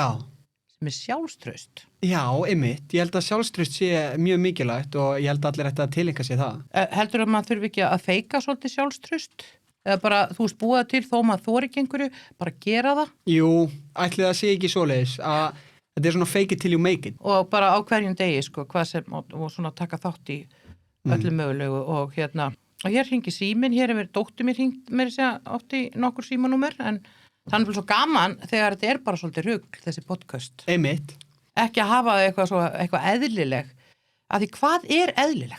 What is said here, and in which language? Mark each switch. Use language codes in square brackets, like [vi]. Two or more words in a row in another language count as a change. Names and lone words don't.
[is] sem er sjálfstraust. já, einmitt. Ég held að sjálfstraust sé mjög mikilvægt og ég held að allir ætti að tileinka sér það. Heldur að maður þurfi ekki að feika svolítið sjálfstraust? Eða bara, þú veist, búa til þó maður þori ekki einhverju, bara gera það? Jú, ætli það sé ekki svoleiðis að þetta er svona [en] fake it till you make it. [is] Og bara á hverjum degi, sko, hvað sem, og svona taka þátt í öllu mögulegu og hérna, og hér hringi síminn, hér hefur dóttir mér hringt mér segja oft í nokkur símanúmer, en þannig er svo gaman þegar þetta er bara svolítið rugl, þessi podcast. Einmitt. Ekki að hafa eitthvað eðlileg, af því hvað er eðlilegt?